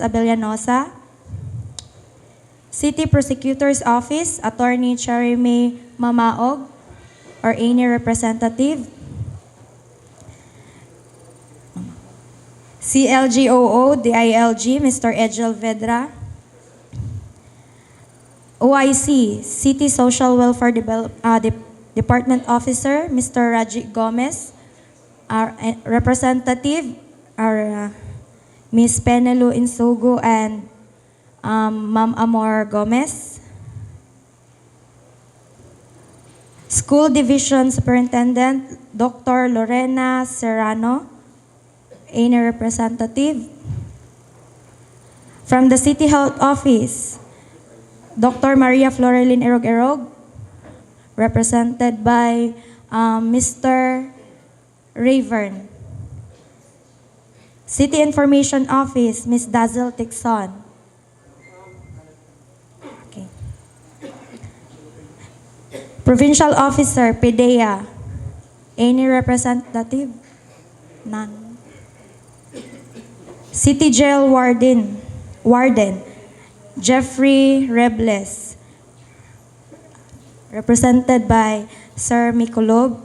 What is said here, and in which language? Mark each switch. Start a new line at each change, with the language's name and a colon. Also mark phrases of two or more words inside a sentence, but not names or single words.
English: Abellanosa, City Prosecutor's Office, Attorney Cherime Mamaog, or any representative, CLGOO, DILG, Mr. Edgel Vedra, OIC, City Social Welfare Department Officer, Mr. Raji Gomez, our representative, our Ms. Penelo Insugo and Ma'am Amor Gomez, School Division Superintendent, Dr. Lorena Serrano, any representative, from the City Health Office, Dr. Maria Florelin Erog, represented by Mr. Rayvern. City Information Office, Ms. Dazzle Tixon. Okay. Provincial Officer, PDEA. Any representative? None. City Jail Warden, Jeffrey Rebles, represented by Sir Mikulog.